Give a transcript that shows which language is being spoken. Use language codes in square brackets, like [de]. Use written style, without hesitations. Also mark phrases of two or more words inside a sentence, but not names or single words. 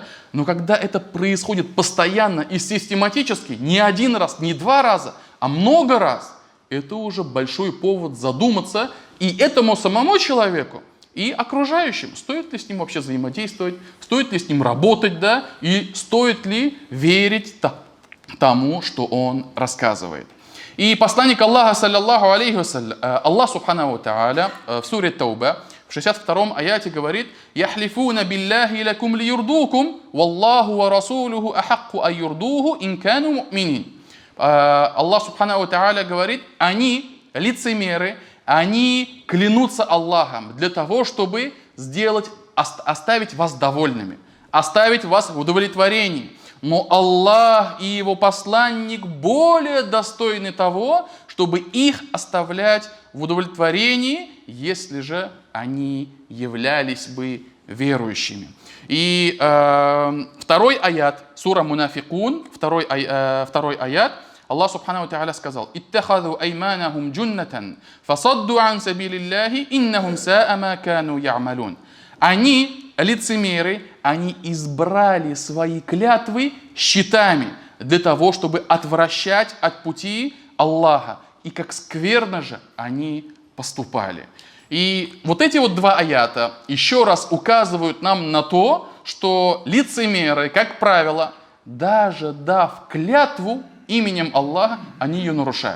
[ru] Но когда это происходит постоянно и систематически, не один раз, не два раза, а много раз, это уже большой повод задуматься и этому самому человеку, и окружающим, стоит ли с ним вообще взаимодействовать, стоит ли с ним работать, да, и стоит ли верить тому, что он рассказывает. И посланник Аллаха, [ar] صلى الله عليه وسلم, الله سبحانه وتعالى [ru] в суре Тауба, в 62-м аяте говорит: [ar] «يحلفون بالله لكم ليرضوكم والله ورسوله أحق أن يرضوه إن كانوا مؤمنين». الله سبحانه وتعالى [ru] говорит, они, лицемеры, они клянутся Аллахом для того, чтобы оставить вас довольными, оставить вас в удовлетворении. Но Аллах и Его посланник более достойны того, чтобы их оставлять в удовлетворении, если же они являлись бы верующими. И второй аят, сура Мунафикун, второй аят, [ar] الله سبحانه وتعالى [ru] сказал: [ar] «اتخذوا أيمانهم جنة فصدوا عن سبيل الله, إنهم ساء ما كانوا يعملون». [ru] Они, лицемеры, они избрали свои клятвы щитами для того, чтобы отвращать от пути Аллаха. И как скверно же они поступали. И вот эти вот два аята еще раз указывают нам на то, что лицемеры, как правило, даже дав клятву именем Аллаха, они ее нарушают.